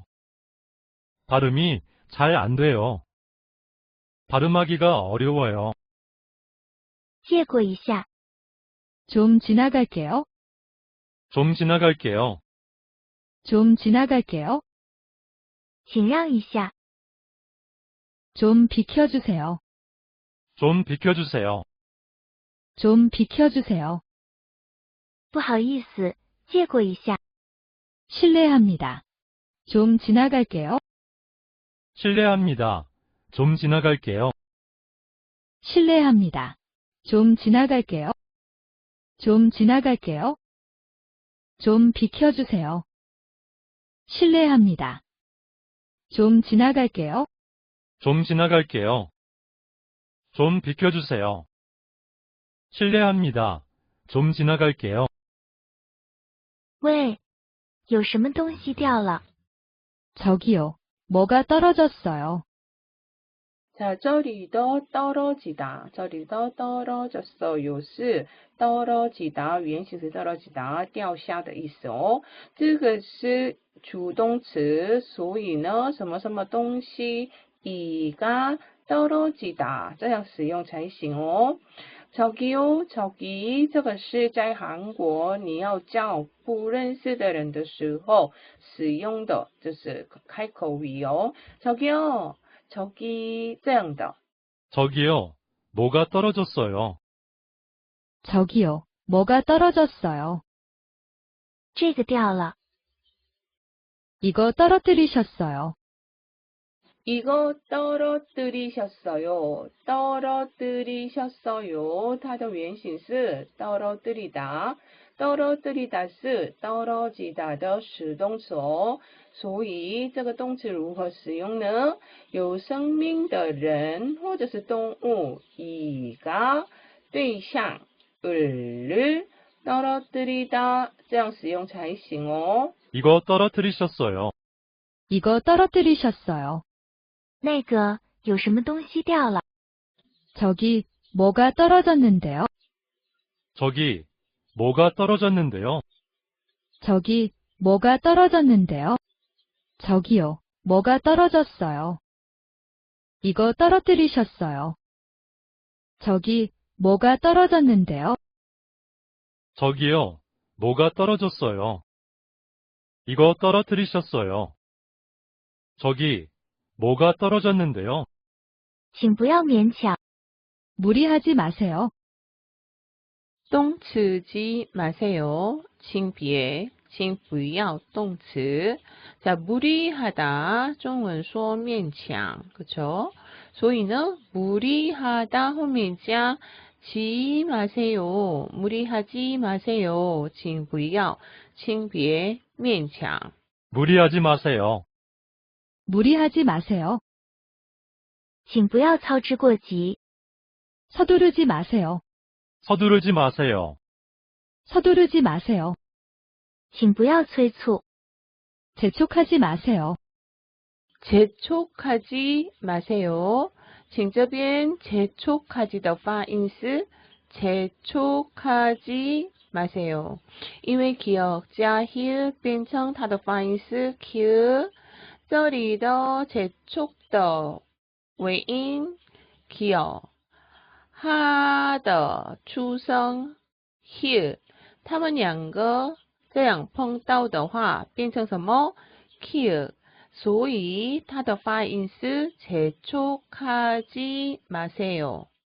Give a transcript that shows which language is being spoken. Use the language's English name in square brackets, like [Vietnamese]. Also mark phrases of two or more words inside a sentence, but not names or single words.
[Korean] 발음이 잘 안 돼요. 발음하기가 어려워요. [Chinese] 借过一下。 [Korean] 좀 지나갈게요. 좀 지나갈게요. 좀 지나갈게요. 请让一下。 좀 비켜주세요. 좀 비켜주세요. 좀 비켜주세요. [Chinese] 不好意思，借过一下。 [Korean] 실례합니다. 좀 지나갈게요. 실례합니다. 좀 지나갈게요. 실례합니다. 좀 지나갈게요. 좀 지나갈게요. 좀 비켜주세요. 실례합니다. 좀 지나갈게요. 좀 지나갈게요. 좀 비켜주세요. 실례합니다. 좀 지나갈게요. [Chinese] 喂，有什么东西掉了？ [Korean] 저기요. 뭐가 떨어졌어요. 자, [Chinese] 这里的 떨어지다, 这里的 떨어졌어요是 떨어지다, 原形是 떨어지다, 掉下的意思哦。这个是主动词，所以呢，什么什么东西 [Korean] 이가 떨어지다 [Chinese] 这样使用才行哦。 [Korean] 저기요, 저기 [Chinese] 这个是在韩国你要叫不认识的人的时候使用的，就是开口语哦。저기요。 저기 这样的。 [Korean] 저기요. 뭐가 떨어졌어요. 저기요. 뭐가 떨어졌어요. [Chinese] 这个掉了。 [Korean] 이거 떨어뜨리셨어요. 이거 떨어뜨리셨어요. 떨어뜨리셨어요. [Chinese] 它的原型是 떨어뜨리다. 떨어뜨리다 是 떨어지다 的实动词哦。所以这个动词如何使用呢？有生命的人或者是动物，이가对象 [Korean] 을 떨어뜨리다 [Chinese] 这样使用才行哦。 [Korean] 이거 떨어뜨리셨어요. 이거 떨어뜨리셨어요. [Chinese] 那个有什么东西掉了？ [Korean] 저기 뭐가 떨어졌는데요. 저기 뭐가 떨어졌는데요. 저기 뭐가 떨어졌는데요. 저기요. 뭐가 떨어졌어요. 이거 떨어뜨리셨어요. 저기 뭐가 떨어졌는데요. 저기요. 뭐가 떨어졌어요. 이거 떨어뜨리셨어요. 저기 뭐가 떨어졌는데요. [Chinese] 请不要勉强。 [Korean] 무리하지 마세요. 动词 지 마세요. [Chinese] 请别请不要动词. [Korean] 자, 무리하다 [Chinese] 中文说勉强 [Korean] 그쵸? [Chinese] 所以呢 무리하다 后面加 [Korean] 지 마세요. 무리하지 마세요. [Chinese] 请不要请别勉强. [Korean] 무리하지 마세요. 무리하지 마세요. [Chinese] 请不要操之过急。 [Korean] 서두르지 마세요. 서두르지 마세요. 서두르지 마세요. [Chinese] 请不要催促。 [Korean] 재촉하지 마세요. 재촉하지 마세요. [Chinese] 请这边 재촉하지 的发音是 [Korean] 재촉하지 마세요. [Chinese] 因为 기억 加 here 变成它的发音是 q， 这里的재촉的尾音 기억， 它的出声 here， 它们两个这样碰到的话变成什么 q， 所以它的发音是 [Korean] 재촉하지 마세요.